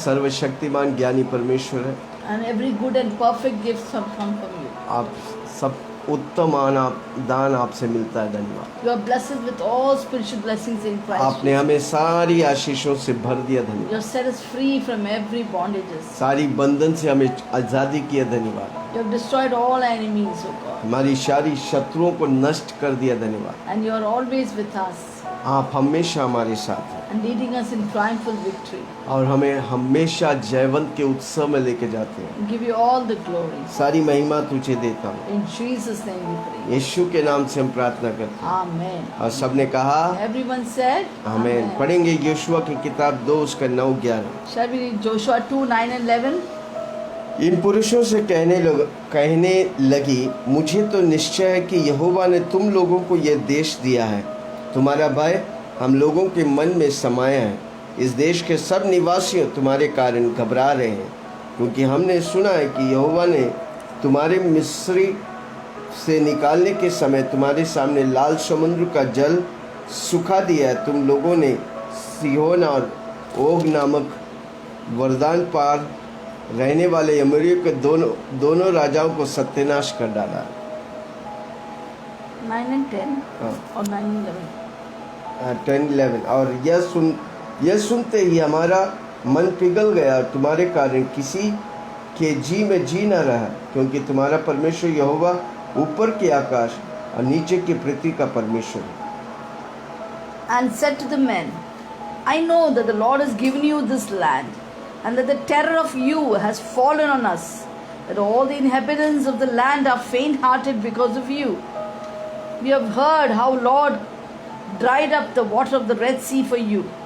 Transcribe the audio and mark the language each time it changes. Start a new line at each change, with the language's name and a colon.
Hindi: सर्वशक्तिमान ज्ञानी परमेश्वर हैं।
English: And every good and perfect gift come from you.
Hindi: आप सब उत्तम दान आपसे मिलता है। धन्यवाद।
English: You are blessed with all spiritual blessings in Christ
Hindi: आपने
English: Jesus.
Hindi: हमें सारी आशीषों से भर दिया।
English: You
Hindi: धन्यवाद।
English: have set us free from every bondages.
Hindi: सारी बंधन से हमें आजादी की है। धन्यवाद।
English: You have destroyed all enemies, O God.
Hindi: हमारी सारी शत्रुओं को नष्ट कर दिया। धन्यवाद।
English: And you are always with us
Hindi: आप हमेशा हमारे साथ हैं
English: and leading us in triumphal victory.
Hindi: और हमें हमेशा जयवंत के उत्सव में लेके जाते हैं।
English: We give you all the glory.
Hindi: सारी महिमा तुझे देता हूँ।
English: In Jesus' name we pray.
Hindi: यीशु के नाम से हम प्रार्थना करते हैं।
English: Amen.
Hindi: और सबने कहा
English: Everyone said,
Hindi: आमीन। पढ़ेंगे यहोशुआ की किताब 2 उसका 9-11।
English: Shall we read Joshua 2:9 and 11?
Hindi: इन पुरुषों से कहने लगी, मुझे तो निश्चय है कि यहोवा ने तुम लोगों को यह देश दिया है। तुम्हारा भय हम लोगों के मन में समाया है। इस देश के सब निवासी तुम्हारे कारण घबरा रहे हैं, क्योंकि हमने सुना है कि यहोवा ने तुम्हारे मिस्री से निकालने के समय तुम्हारे सामने लाल समुद्र का जल सुखा दिया है। तुम लोगों ने सीहोन और ओग नामक वरदान पार रहने वाले अमोरियों के दोनों राजाओं को सत्यानाश कर डाला।
English: 9 and 10 or 9 and 11?
Hindi: 10-11। और यह सुनते ही हमारा मन पिघल गया और तुम्हारे कारण किसी के जी में जी न रहा, क्योंकि तुम्हारा परमेश्वर यहोवा ऊपर के आकाश और नीचे की पृथ्वी का परमेश्वर है।
English: And said to the men, I know that the Lord has given you this land, and that the terror of you has fallen on us, that all the inhabitants of the land are faint-hearted because of you. We have heard how Lord dried up the water of the Red Sea for you.